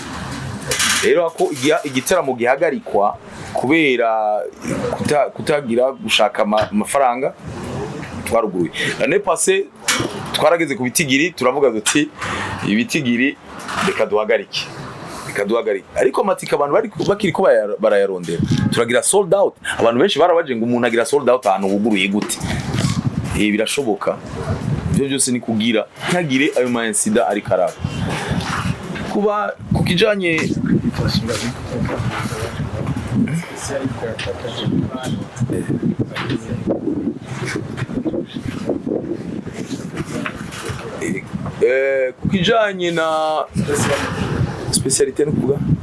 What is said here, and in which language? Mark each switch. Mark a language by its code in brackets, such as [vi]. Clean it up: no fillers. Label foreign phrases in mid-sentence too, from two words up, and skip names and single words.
[rn] Rero ako igiteramo gihagarikwa kubera kutagira gushaka amafaranga twaruguruye. [fr] L'année passée [rn] twarageze ku bitigiri turavuga duti ibitigiri reka duhagarike, ariko amatika abantu bakiri ko barayarondera, turagira [en] sold out. [rn] Abantu benshi barabaje ngo umuntu agira [en] sold out [rn] ahantu huguruye gute, birashoboka. Ibyo byose ni kugira ntagire ayo ma incident ari karaba. Kuba kukijanye kukijanye na specialité no kuvuga